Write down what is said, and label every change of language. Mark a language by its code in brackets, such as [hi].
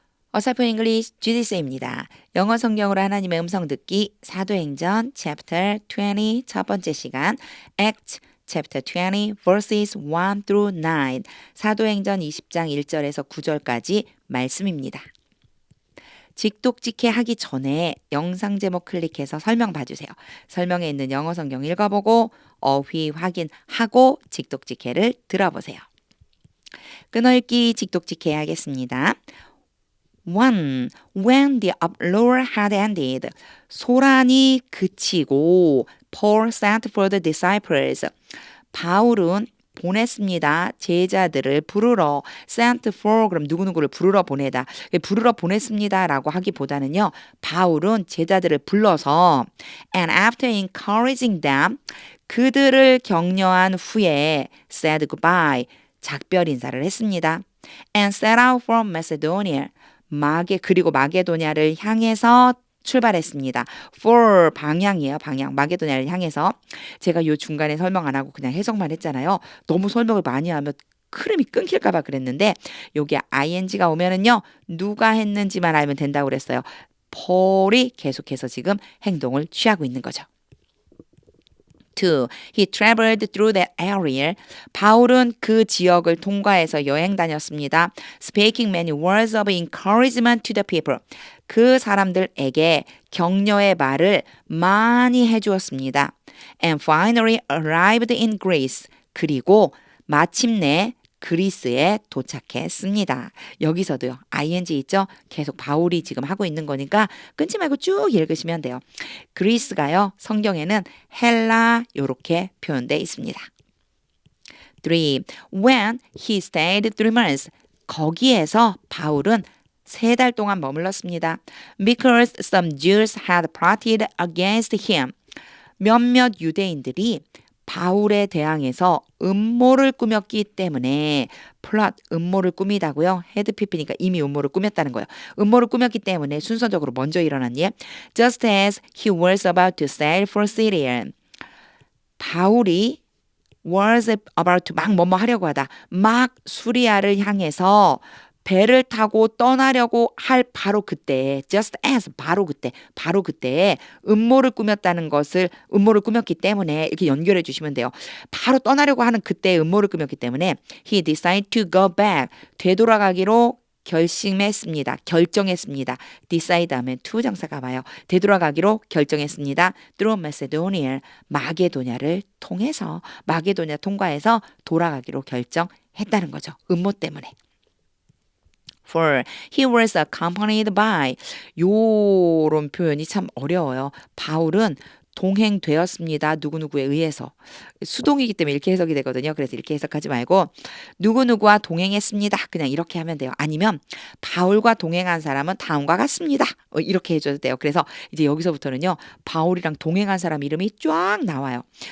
[ko] 어설픈 잉글리시 GDC입니다. 영어 성경으로 하나님의 음성 듣기 사도행전 chapter 20 첫 번째 시간 [en] Acts chapter 20 verses 1 through 9 [ko] 사도행전 20장 1절에서 9절까지 말씀입니다. 직독직해 하기 전에 영상 제목 클릭해서 설명 봐주세요. 설명에 있는 영어 성경 읽어보고 어휘 확인하고 직독직해를 들어보세요. 끊어읽기 직독직해 하겠습니다. 1. [en] When the uproar had ended, [ko] 소란이 그치고 [en] Paul sent for the disciples. [ko] 바울은 보냈습니다. 제자들을 부르러 [en] sent for [ko] 그럼 누구누구를 부르러 보내다. 부르러 보냈습니다라고 하기보다는요. 바울은 제자들을 불러서 [en] and after encouraging them [ko] 그들을 격려한 후에 [en] said goodbye [ko] 작별 인사를 했습니다. [en] and set out for Macedonia [ko] 그리고 마게도냐를 향해서 출발했습니다. for 방향이에요. 방향. 마게도냐를 향해서. 제가 요 중간에 설명 안 하고 그냥 해석만 했잖아요. 너무 설명을 많이 하면 흐름이 끊길까 봐 그랬는데 여기 ing가 오면은요. 누가 했는지만 알면 된다고 그랬어요. 폴이 계속해서 지금 행동을 취하고 있는 거죠. 2. [en] He traveled through that area. [ko] 바울은 그 지역을 통과해서 여행 다녔습니다. [en] Speaking many words of encouragement to the people. [ko] 그 사람들에게 격려의 말을 많이 해주었습니다. [en] And finally arrived in Greece. [ko] 그리고 마침내 그리스에 도착했습니다. 여기서도요. ing 있죠? 계속 바울이 지금 하고 있는 거니까 끊지 말고 쭉 읽으시면 돼요. 그리스가요. 성경에는 헬라 이렇게 표현되어 있습니다. [en] 3. When he stayed 3 months. [ko] 거기에서 바울은 3달 동안 머물렀습니다. [en] Because some Jews had plotted against him. [ko] 몇몇 유대인들이 바울에 대항해서 음모를 꾸몄기 때문에 플롯 음모를 꾸미다고요. 헤드피피니까 이미 음모를 꾸몄다는 거예요. 음모를 꾸몄기 때문에 순서적으로 먼저 일어난 일. [en] Just as he was about to sail for Syria. [ko] 바울이 [en] was about to [ko] 막 뭐뭐 하려고 하다. 막 수리아를 향해서 배를 타고 떠나려고 할 바로 그때 [en] just as [ko] 바로 그때 음모를 꾸몄기 때문에 이렇게 연결해 주시면 돼요. 바로 떠나려고 하는 그때 음모를 꾸몄기 때문에 [en] he decided to go back [ko] 되돌아가기로 결정했습니다. decide 하면 to 장사가 와요. 되돌아가기로 결정했습니다. [en] through Macedonia [ko] 마게도냐를 통해서 마게도냐 통과해서 돌아가기로 결정했다는 거죠. 음모 때문에. [en] For he was accompanied by [ko] 요런 표현이 참 어려워요. 바울은 동행되었습니다. 누구누구에 의해서. 수동이기 때문에 이렇게 해석이 되거든요. 그래서 이렇게 해석하지 말고 누구누구와 동행했습니다. 그냥 이렇게 하면 돼요. 아니면 바울과 동행한 사람은 다음과 같습니다. 이렇게 해줘도 돼요. 그래서 이제 여기서부터는요. 바울이랑 동행한 사람 이름이 쫙 나와요.